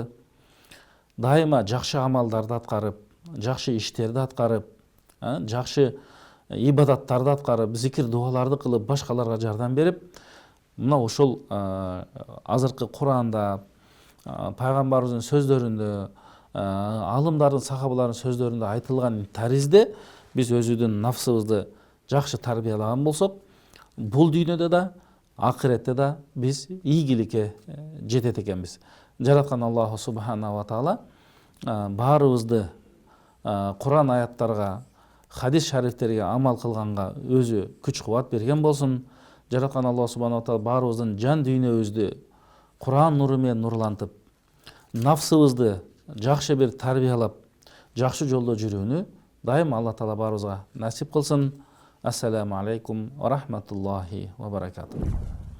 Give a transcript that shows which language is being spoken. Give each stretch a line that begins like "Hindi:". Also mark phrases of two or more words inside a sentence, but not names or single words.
Kyrgyz: Дайыма жакшы амалдарды аткарып, жакшы иштерди аткарып, жакшы ибадаттарды аткарып, зикир дуаларды кылып, башкаларга жардам берип, мына ошол азыркы Куранда, пайгамбарыбыздын сөздөрүндө, алымдардын, сахабалардын сөздөрүндө айтылган таризде биз өзүбүздүн нафсыбызды жакшы тарбиялаган болсок, бул дүйнөдө да, акыретте да биз ийгиликке жетет экенбиз. Жараткан
Arabic: الله سبحانه وتعالى
Kyrgyz: баарыбызды Куран аяттарга, хадис шарифтерге амал кылганга өзү күч кубат берген болсун. Жараткан Аллах
Arabic: سبحانه وتعالى
Kyrgyz: баарыбыздын жан дүйнөбүздү Куран нуру менен нурлантып, нафсыбызды жакшы бир тарбиялап, жакшы жолдо жүрүүнү дайым Алла Таала баарыбызга насип кылсын.
Arabic: السلام عليكم ورحمة الله وبركاته.